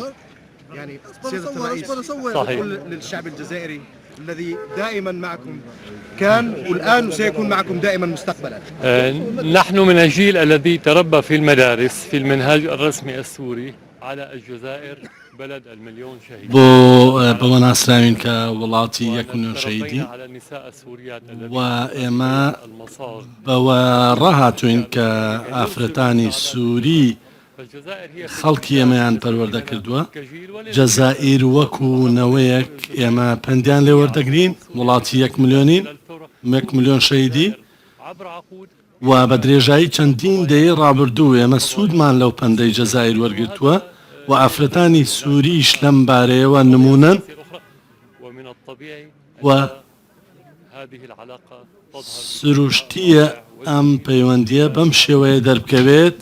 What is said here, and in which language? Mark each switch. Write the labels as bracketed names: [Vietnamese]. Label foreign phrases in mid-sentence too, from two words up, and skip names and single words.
[Arabic] يعني سيادة الرئيس يقول للشعب الجزائري الذي دائما معكم كان والآن سيكون معكم دائما مستقبلا. نحن من الجيل الذي تربى في المدارس في المنهاج الرسمي السوري على الجزائر بلد المليون شهيد. [Central Kurdish] بۆ ناسراوین کە وڵاتی 1 ملیۆن شەهیدی و ئێمە بەوە ڕاهاتوین کە ئافرەتانی سووری خەڵکی ئێمەیان پەروەردە کردووە. جەزائیر وەکو نەوەیەک ئێمە پەندیان لێ وەردەگرین، وڵاتی 1 ملیۆنین، 1 ملیۆن شەهیدی و بە درێژایی چەندین دەی ڕابردوو ئێمە سوودمان لەو پەندەی جەزائیر وەرگرتووە و ئافرەتانی سووریش لەم بارەیەوە نمونەن و سروشتیە ئەم پەیوەندیە بەم شێوەیە دەربکەوێت.